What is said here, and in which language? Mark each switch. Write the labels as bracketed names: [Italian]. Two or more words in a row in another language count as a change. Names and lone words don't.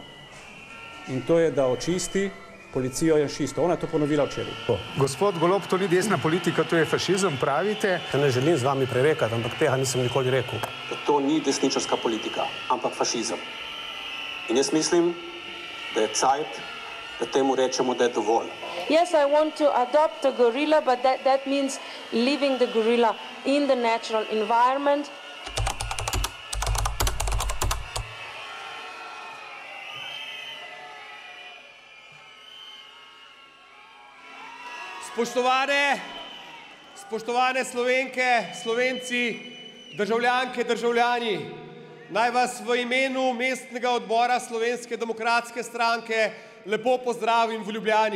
[Slovenian] In to je, da očisti policijo janšistov. Ona je to ponovila včeraj. Gospod Golob, to ni desna politika, to je fašizem, pravite? Ne želim z vami prerekati, ampak tega nisem nikoli rekel. To ni desničarska politika, ampak fašizem. In jaz mislim, da je cajt, da temu rečemo, da je dovolj. [English] Yes, I want to adopt a gorilla, but that means leaving the gorilla in the natural environment. [Slovenian] Spoštovane Slovenke, Slovenci, državljanke, državljani, naj vas v imenu mestnega odbora Slovenske demokratske stranke lepo pozdravim v Ljubljani.